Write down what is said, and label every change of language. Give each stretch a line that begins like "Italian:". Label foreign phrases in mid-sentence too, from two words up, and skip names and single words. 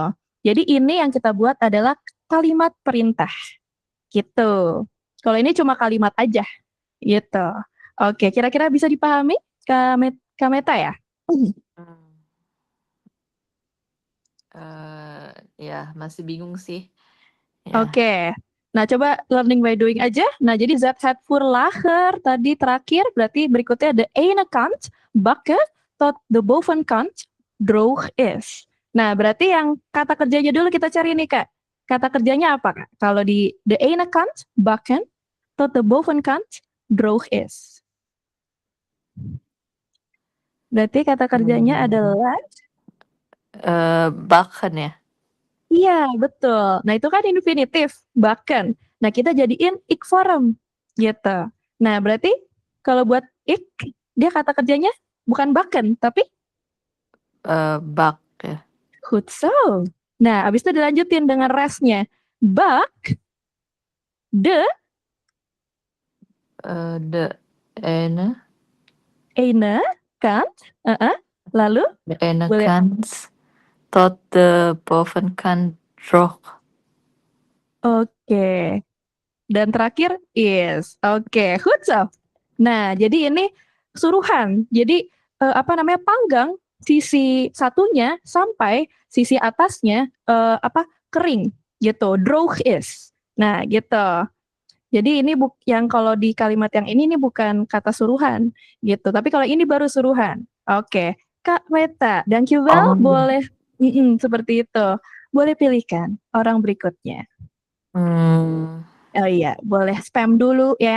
Indonesian: Jadi ini yang kita buat adalah kalimat perintah gitu. Kalau ini cuma kalimat aja gitu. Oke, kira-kira bisa dipahami Kak Meta ya? Ya masih bingung sih. Ya. Oke. Nah, coba
English: learning by doing
Indonesian: aja. Nah, jadi
Dutch: zat het voor lager
Indonesian: tadi terakhir, berarti berikutnya
Dutch: de ene kant bakken tot de bovenkant droog is.
Indonesian: Nah, berarti yang kata kerjanya dulu kita cari nih, Kak. Kata kerjanya apa, Kak? Kalau di
Dutch: de ene kant bakken tot de bovenkant droog is.
Indonesian: Berarti kata kerjanya adalah
Dutch: Bakken ya.
Indonesian: iya, betul. Nah, itu kan infinitif, bakken. Nah, kita jadiin ik form gitu. Nah, berarti kalau buat ik, dia kata kerjanya bukan bakken, tapi
Dutch: Bak ya. goed zo.
Indonesian: Nah, habis itu dilanjutin dengan restnya.
Dutch: Bak, de ene kant, lalu de ene
Indonesian: boleh
Dutch: kant tot de bovenkant droog.
Indonesian: Oke. Dan terakhir is. Oke,
Dutch: goed zo.
Indonesian: Nah, jadi ini suruhan. Jadi panggang sisi satunya sampai sisi atasnya kering gitu.
Dutch: Droog is.
Indonesian: Nah, gitu. Jadi ini yang kalau di kalimat yang ini bukan kata suruhan gitu. Tapi kalau ini baru suruhan. Oke. Kak Meta, dankjewel. Boleh seperti itu. Boleh pilihkan orang berikutnya. Oh iya, boleh spam dulu ya.